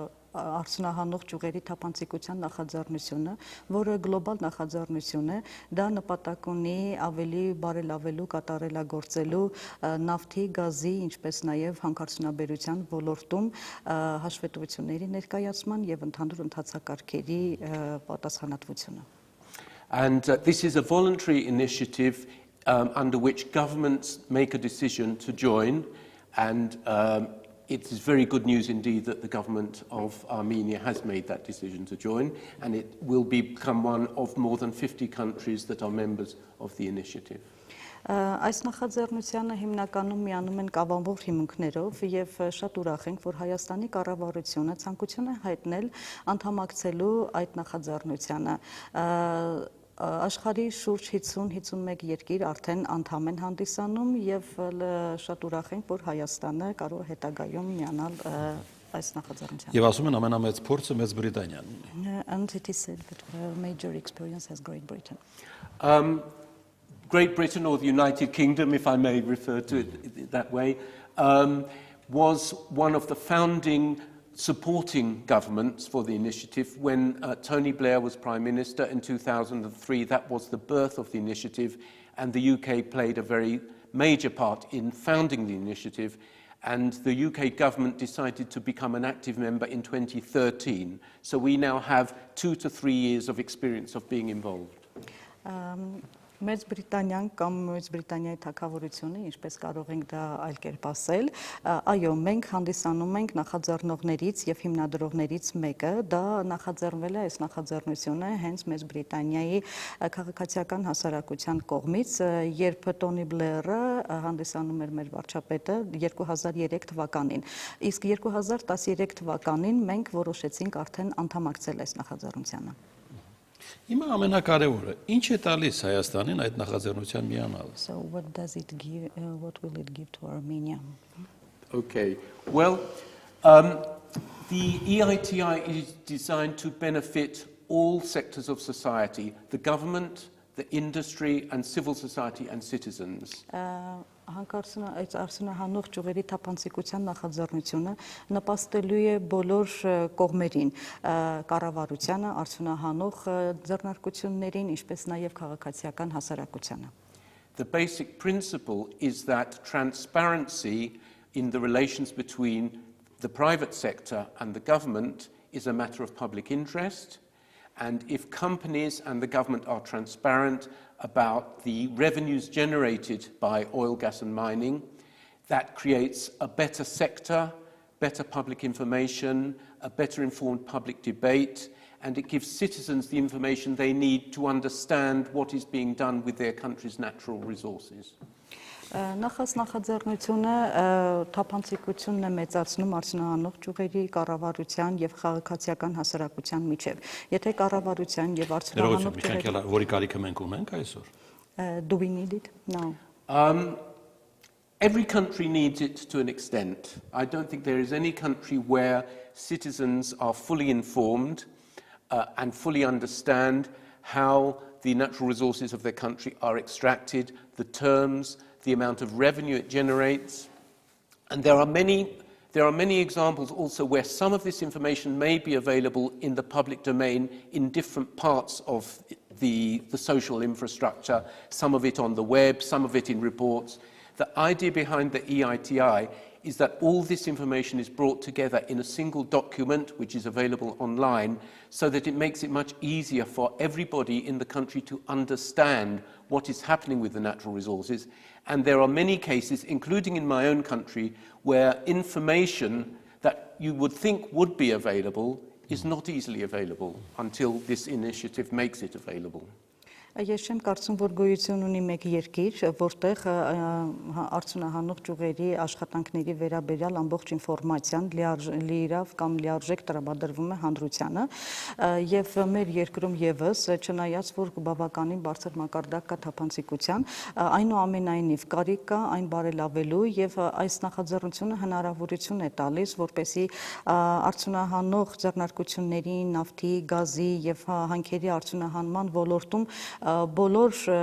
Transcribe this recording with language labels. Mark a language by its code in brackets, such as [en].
[hy] Արդյունահանող ճյուղերի թափանցիկության նախաձեռնությունը, որը գլոբալ նախաձեռնություն է, դա նպատակ ունի ավելի բարելավելու, կատարելագործելու նավթի, գազի, ինչպես նաև հանքարդյունաբերության ոլորտում հաշվետվությունների ներկայացման եւ ընդհանուր ընթացակարգերի պատասխանատվությունը. [en] And this is a voluntary initiative under which governments make a decision to join, and it is very good news indeed that the government of Armenia has made that decision to join, and it will become one of more than 50 countries that are members of the initiative. [hy] Այս նախաձեռնությանը հիմնականում միանում են կավանվող հիմունքներով եւ շատ ուրախ ենք, որ Հայաստանի կառավարությունը ցանկություն է հայտնել անդամակցելու այդ նախաձեռնությանը։ Աշխարհի շուրջ 50-51 երկիր արդեն անդամ են հանդիսանում եւ շատ ուրախ ենք, որ Հայաստանը կարող է հետագայում միանալ այս նախաձեռնությանը։ Եվ ասում են ամենամեծ փորձը Մեծ Բրիտանիան ունի։ [en] And it is said that major experience has Great Britain. Great Britain, or the United Kingdom, if I may refer to it that way, was one of the founding supporting governments for the initiative. When Tony Blair was Prime Minister in 2003, that was the birth of the initiative, and the UK played a very major part in founding the initiative, and the UK government decided to become an active member in 2013. So we now have 2 to 3 years of experience of being involved. [hy] Մեծ Բրիտանիան կամ Մեծ Բրիտանիայի թագավորությունը, ինչպես կարող ենք դա այլ կերպ ասել, այո, մենք հանդիսանում ենք նախաձեռնողներից եւ հիմնադրողներից մեկը, դա նախաձեռնվել է այս նախաձեռնությունը հենց Մեծ Բրիտանիայի քաղաքացիական հասարակության կողմից, երբ Տոնի Բլերը հանդիսանում էր մեր վարչապետը 2003 թվականին։ Իսկ 2013 թվականին մենք որոշեցինք արդեն անդամակցել այս նախաձեռնությանը։ Հիմա ամենակարևորը, ինչ է տալիս Հայաստանին այդ նախաձեռնության միանալը։ [en] So what does it give, what will it give to Armenia? Okay, well, the EITI is designed to benefit all sectors of society, the government, the industry and civil society and citizens. [hy] Այս արդյունահանող ճյուղերի թափանցիկության նախաձեռնությունը նպաստելու է բոլոր կողմերին, կառավարությանը, արդյունահանող ձեռնարկություններին, ինչպես նաև քաղաքացիական հասարակությանը։ [en] The basic principle is that transparency in the relations between the private sector and the government is a matter of public interest, and if companies and the government are transparent about the revenues generated by oil, gas and mining, that creates a better sector, better public information, a better informed public debate, and it gives citizens the information they need to understand what is being done with their country's natural resources. [hy] Նախաձեռնությունը թափանցիկությունն է մեծացնում արդյունահանող ճյուղերի կառավարության եւ քաղաքացիական հասարակության միջեւ։ Եթե կառավարության եւ արդյունահանող ճյուղերի որի կարիքը մենք ունենք այսօր։ [en] Do we need it now? Every country needs it to an extent. I don't think there is any country where citizens are fully informed and fully understand how the natural resources of their country are extracted, the terms, the amount of revenue it generates. And there are many examples also where some of this information may be available in the public domain in different parts of the social infrastructure, some of it on the web, some of it in reports. The idea behind the EITI is that all this information is brought together in a single document which is available online so that it makes it much easier for everybody in the country to understand what is happening with the natural resources. And there are many cases, including in my own country, where information that you would think would be available is not easily available until this initiative makes it available. [hy] Ես չեմ կարծում, որ գոյություն ունի մեկ երկիր, որտեղ արդյունահանող ճյուղերի աշխատանքների վերաբերյալ ամբողջ ինֆորմացիան լիիրավ կամ լիարժեք տրամադրվում է հանրությանը, եւ մեր երկրում եւս, չնայած որ բավականին բարձր մակարդակ կա թափանցիկության, այնուամենայնիվ կարիք կա այն բարելավելու եւ այս նախաձեռնությունը հնարավորություն է տալիս, որպեսզի արդյունահանող ձեռնարկությունների, նավթի, գազի եւ հանքերի արդյունահանման ոլորտում բոլոր